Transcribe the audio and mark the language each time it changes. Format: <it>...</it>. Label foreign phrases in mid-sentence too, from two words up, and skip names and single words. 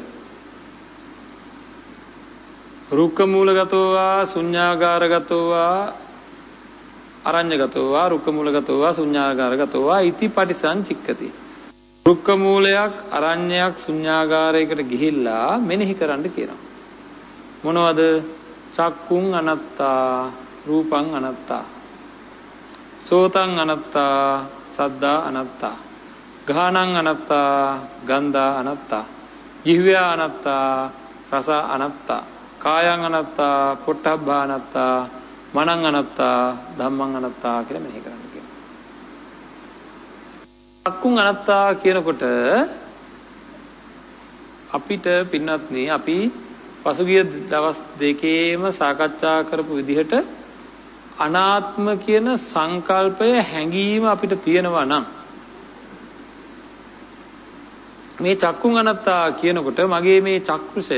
<pi>රුක්ක මූලගතෝවා ශුඤ්ඤාගාරගතෝවා අරඤ්‍යගතෝවා රුක්ක මූලගතෝවා ශුඤ්ඤාගාරගතෝවා ඉති පටිසංචික්කති.</pi> <si>රුක්ක මූලයක් අරඤ්‍යයක් ශුඤ්ඤාගාරයකට ගිහිල්ලා මෙනෙහි කරන්න කියනවා. මොනවද?</si> <pi>චක්කුං අනත්තා, රූපං අනත්තා, සෝතං අනත්තා, සද්දා අනත්තා, ගානං අනත්තා, ගන්ධා අනත්තා, ජීවයා අනත්තා, රස අනත්තා, කායං අනත්තා, පොට්ටබ්බා අනත්තා, මනං අනත්තා, ධම්මං අනත්තා</pi> <si>කියලා මෙනෙහි කරන්න කියනවා.</si> <pi>චක්කුං අනත්තා</pi> <si>කියනකොට අපිට පින්වත්නි අපි පසුගිය දවස් දෙකේම සාකච්ඡා කරපු විදිහට අනාත්ම කියන සංකල්පය හැඟීම අපිට තියෙනවා නම් මේ</si> <pi>චක්කුං අනත්තා</pi> <si>කියනකොට මගේ මේ චක්කුෂය</si>